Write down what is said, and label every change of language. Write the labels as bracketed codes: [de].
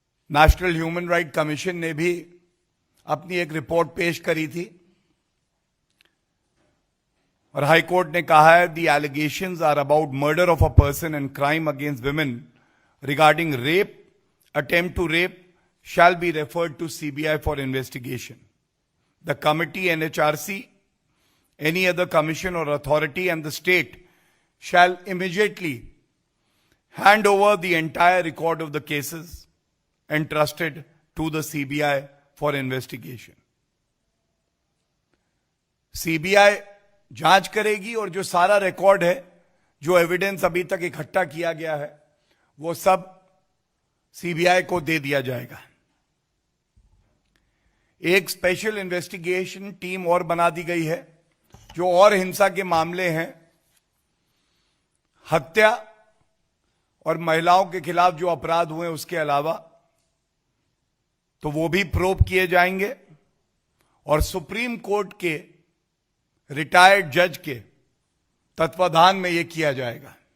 [hi] National human right commission ने भी अपनी एक रिपोर्ट पेश करी थी और हाई कोर्ट ने कहा है [en] The allegations are about murder of a person and crime against women regarding rape, attempt to rape shall be referred to CBI for investigation. The committee, NHRC, any other commission or authority and the state shall immediately hand over the entire record of the cases entrusted to the CBI for investigation. [hi] CBI जांच करेगी और जो सारा record है, जो evidence अभी तक इकट्ठा किया गया है, वो सब सीबीआई को दे दिया जाएगा. एक स्पेशल इन्वेस्टिगेशन टीम और बना दी गई है जो और हिंसा के मामले हैं, हत्या और महिलाओं के खिलाफ जो अपराध हुए उसके अलावा, तो वो भी प्रोब किए जाएंगे और सुप्रीम कोर्ट के रिटायर्ड जज के तत्वाधान में यह किया जाएगा.